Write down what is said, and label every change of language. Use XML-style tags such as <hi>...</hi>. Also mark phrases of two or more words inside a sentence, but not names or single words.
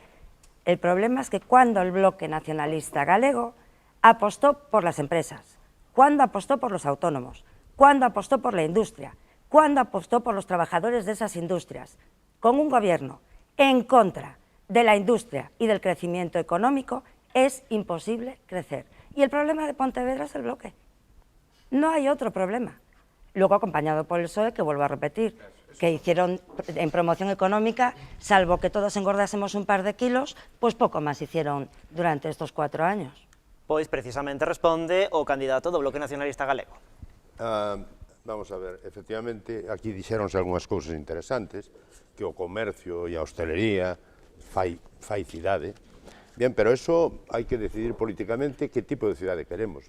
<es>El problema es que cuando el bloque nacionalista galego apostó por las empresas, cuando apostó por los autónomos, cuando apostó por la industria, cuando apostó por los trabajadores de esas industrias, con un gobierno en contra de la industria y del crecimiento económico, es imposible crecer. Y el problema de Pontevedra es el bloque. No hay otro problema. Luego acompañado por el PSOE, que vuelvo a repetir, que hicieron en promoción económica, salvo que todos engordásemos un par de kilos, pues poco más hicieron durante estos 4 años.</es> <gl>Pois precisamente responde o candidato do Bloque Nacionalista Galego. Vamos a ver, efectivamente, aquí dixéronse algunhas cousas interesantes, que o comercio e a hostelería fai cidade. Bien, pero eso hai que decidir políticamente que tipo de cidade queremos, non?</gl>